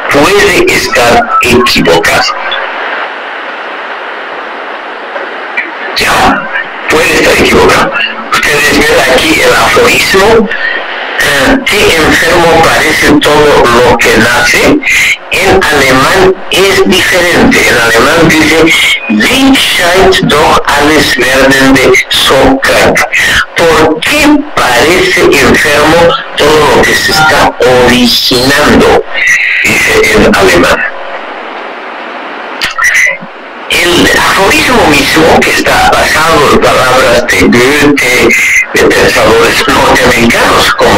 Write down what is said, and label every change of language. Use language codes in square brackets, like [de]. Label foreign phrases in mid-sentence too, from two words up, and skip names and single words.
[es] Ya, puede estar equivocado. Ustedes ven aquí el aforismo: ¿qué enfermo parece todo lo que nace? En alemán es diferente. En alemán dice: [de] Wie scheint doch alles werdende so krank. [es] ¿Por qué parece enfermo todo lo que se está originando? Dice en alemán. El aforismo mismo, que está basado en palabras de Goethe, de pensadores norteamericanos como